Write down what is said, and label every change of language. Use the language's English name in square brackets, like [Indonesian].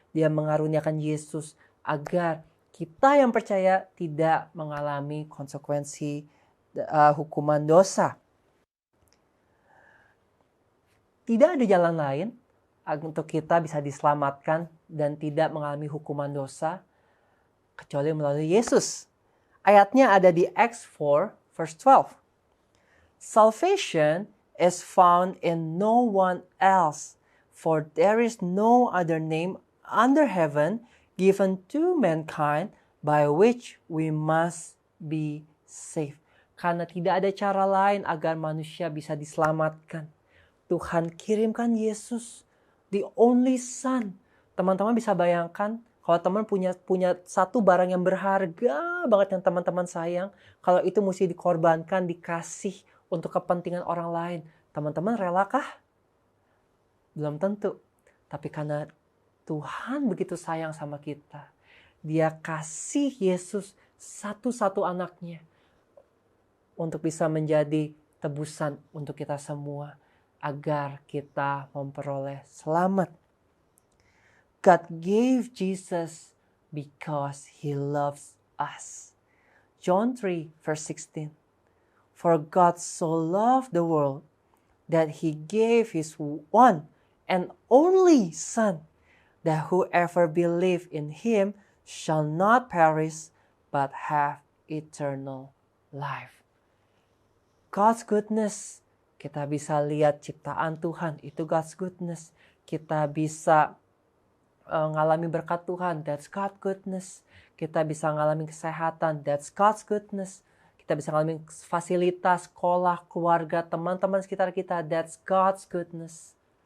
[Indonesian] Dia mengaruniakan Yesus agar kita yang percaya tidak mengalami konsekuensi hukuman dosa. Tidak ada jalan lain untuk kita bisa diselamatkan dan tidak mengalami hukuman dosa kecuali melalui Yesus. Ayatnya ada di Acts 4 verse 12. [English] Salvation is found in no one else, for there is no other name under heaven given to mankind by which we must be saved. [Indonesian] Karena tidak ada cara lain agar manusia bisa diselamatkan. Tuhan kirimkan Yesus, [English] the only Son. [Indonesian] Teman-teman bisa bayangkan, kalau teman punya satu barang yang berharga banget yang teman-teman sayang, kalau itu mesti dikorbankan, dikasih untuk kepentingan orang lain, teman-teman relakah? Belum tentu. Tapi karena Tuhan begitu sayang sama kita, Dia kasih Yesus satu-satu anaknya untuk bisa menjadi tebusan untuk kita semua, agar kita memperoleh selamat. [English] God gave Jesus because He loves us. John 3 verse 16. For God so loved the world that He gave His one and only Son, that whoever believes in him shall not perish, but have eternal life. God's goodness. [Indonesian] Kita bisa lihat ciptaan Tuhan, itu [English] God's goodness. [Indonesian] Kita bisa ngalami berkat Tuhan, [English] that's God's goodness. [Indonesian] Kita bisa ngalami kesehatan, [English] that's God's goodness. [Indonesian] Kita bisa ngalami fasilitas, sekolah, keluarga, teman-teman sekitar kita, that's God's goodness.